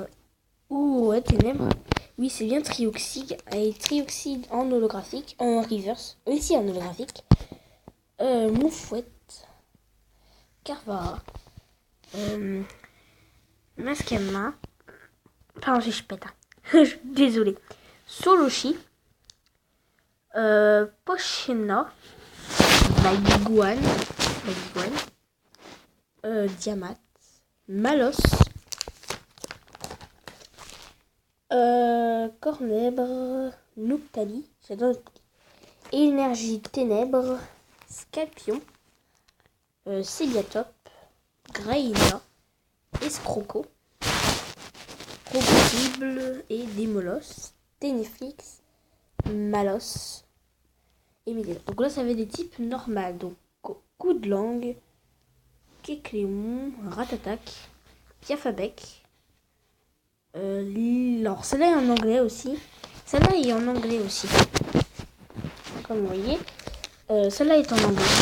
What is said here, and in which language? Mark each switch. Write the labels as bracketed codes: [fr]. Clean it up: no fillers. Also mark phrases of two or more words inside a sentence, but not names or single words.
[fr] Ouais, ténèbres. Oui, c'est bien Trioxide. Et Trioxide en holographique. En reverse. Ici en holographique. Moufouette. Carvara. Mascama. Pardon, je pète. Désolée. Soloshi. Pochena. Baiguane. Diamat. Malos. Cornèbre. Noctali. J'adore Noctali. Énergie ténèbres. Scapion. Céliatop. Graïna. Escroco. Crocodile et Démolos. Ténéflix. Malos. Et Médéla. Donc là, ça avait des types normaux. Donc, coup de langue. Kécléon. Ratatak. Piafabec. Alors, celle-là est en anglais aussi. Comme vous voyez. Celle-là est en anglais.